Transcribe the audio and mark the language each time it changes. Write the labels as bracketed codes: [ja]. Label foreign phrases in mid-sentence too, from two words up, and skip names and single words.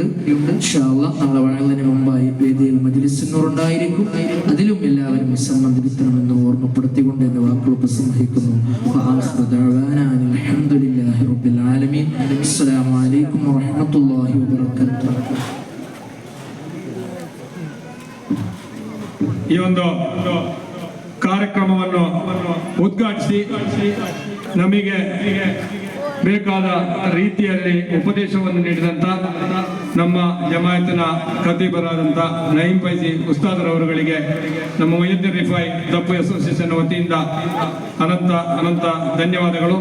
[ar] إن شاء الله [ml] നാളെ വഴങ്ങുന്നതിന് മുമ്പായി വേദിയിൽ മജ്‌ലിസിനോടുണ്ടായിരിക്കും. അതിലും എല്ലാവരും സംബന്ധിക്കണമെന്ന് ഓർമ്മപ്പെടുത്തിക്കൊണ്ട് എന്റെ വാക്കുകൾ ഉപസംഹരിക്കുന്നു. [ar] الحمد لله رب العالمين. السلام عليكم ورحمة الله وبركاته. [kn] ಈ ಒಂದು ಕಾರ್ಯಕ್ರಮವನ್ನು ಉದ್ಘಾಟಿಸಿ ನಮಗೆ ಬೇಕಾದ ರೀತಿಯಲ್ಲಿ ಉಪದೇಶವನ್ನು ನೀಡಿದಂಥ ನಮ್ಮ ಜಮಾಯತಿನ ಖತೀಬರಾದಂಥ ನঈಂ ಫೈಜಿ ಉಸ್ತಾದರವರುಗಳಿಗೆ ನಮ್ಮ ಮುಹಿದ್ದೀನ್ ರಿಫಾಯಿ ದಪ್ಪು ಅಸೋಸಿಯೇಷನ್ ವತಿಯಿಂದ ಅನಂತ ಧನ್ಯವಾದಗಳು.